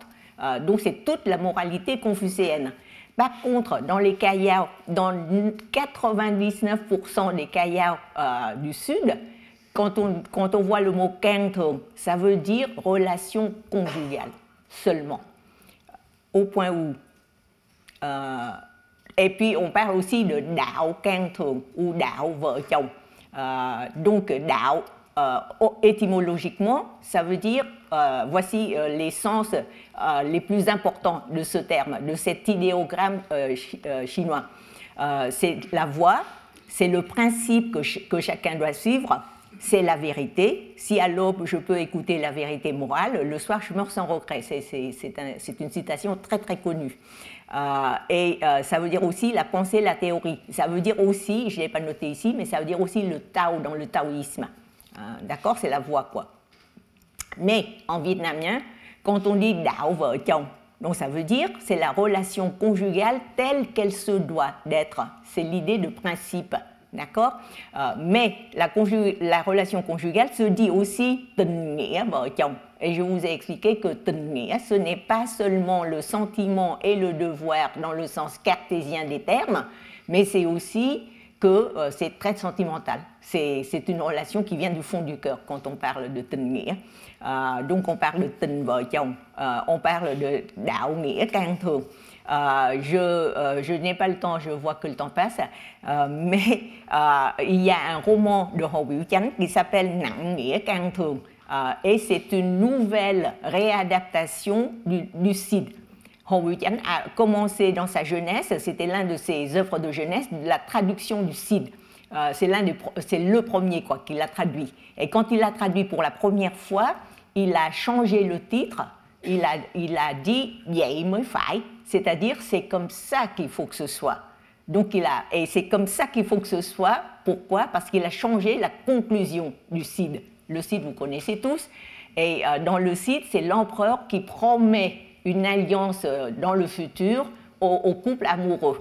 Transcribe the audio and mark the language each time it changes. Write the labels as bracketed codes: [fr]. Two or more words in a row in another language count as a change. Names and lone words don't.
[fr] Donc c'est toute la moralité confucéenne. Par contre, dans les kayao, dans 99% des kayao du Sud, quand on voit le mot [vi] keng thung, [fr] ça veut dire relation conjugale seulement. Au point où. Et puis on parle aussi de [vi] đạo keng thung [fr] ou [vi] đạo vợ chồng. [fr] Donc đạo, étymologiquement, ça veut dire, voici les sens les plus importants de ce terme, de cet idéogramme chinois. C'est la voie, c'est le principe que chacun doit suivre, c'est la vérité. Si à l'aube je peux écouter la vérité morale, le soir je meurs sans regret. C'est une citation très très connue. Et ça veut dire aussi la pensée, la théorie. Ça veut dire aussi, je ne l'ai pas noté ici, mais ça veut dire aussi le Tao dans le taoïsme. D'accord, c'est la voie quoi. Mais en vietnamien, quand on dit [vi] đạo vợ chồng, [fr] donc ça veut dire c'est la relation conjugale telle qu'elle se doit d'être. C'est l'idée de principe, d'accord. Mais la relation conjugale se dit aussi [vi] tình nghĩa vợ chồng. [fr] Et je vous ai expliqué que [vi] tình nghĩa, [fr] ce n'est pas seulement le sentiment et le devoir dans le sens cartésien des termes, mais c'est aussi que c'est très sentimental. C'est une relation qui vient du fond du cœur quand on parle de [vi] tình nghĩa. [fr] Donc on parle de [vi] tình vợ chồng, [fr] on parle de [vi] đạo nghĩa can thường. [fr] Je n'ai pas le temps, je vois que le temps passe, mais il y a un roman de Hồ Biểu Chánh qui s'appelle Nặng nghĩa can thường, et c'est une nouvelle réadaptation du Cid. Hồ Biểu Chánh a commencé dans sa jeunesse, c'était l'un de ses œuvres de jeunesse, la traduction du Cid. C'est le premier quoi qu'il a traduit. Et quand il l'a traduit pour la première fois, il a changé le titre, il a dit [vi] vậy mới phải, [fr] c'est-à-dire c'est comme ça qu'il faut que ce soit. Donc et c'est comme ça qu'il faut que ce soit. Pourquoi? Parce qu'il a changé la conclusion du Cid. Le Cid, vous connaissez tous. Et dans le Cid, c'est l'empereur qui promet une alliance dans le futur au couple amoureux.